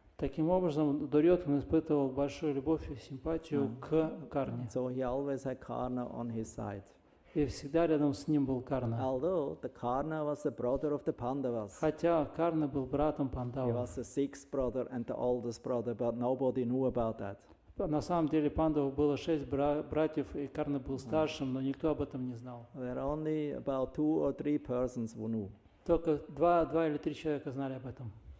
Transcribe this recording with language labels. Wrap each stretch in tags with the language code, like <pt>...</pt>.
<ru>Таким образом, Дурьодхан испытывал большую любовь и симпатию к Карне.</ru> <en>So he always had Karna on his side.</en> <ru>И всегда рядом с ним был Карна.</ru> <en>Although the Karna was the brother of the Pandavas.</en> <ru>Хотя Карна был братом</ru> <en>He</en> <ru>Пандавов.</ru> <en>was the sixth brother and the oldest brother, but nobody knew about that.</en> <ru>На самом деле Пандавов было 6 братьев, и Карна был старшим, но никто об этом не знал.</ru> <en>There are only about 2 or 3 persons who knew,</en> <ru>Только два или три человека знали об этом.</ru>